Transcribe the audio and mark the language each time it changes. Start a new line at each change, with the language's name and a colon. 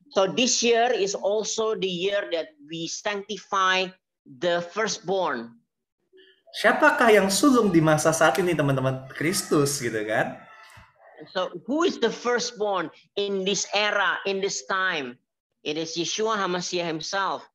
English: So this year is also the year that we sanctify the firstborn.
Indonesian: Siapakah yang sulung di masa saat ini, teman-teman? Kristus, gitu kan?
English: So who is the firstborn in this era, in this time? It is Yeshua HaMashiach himself.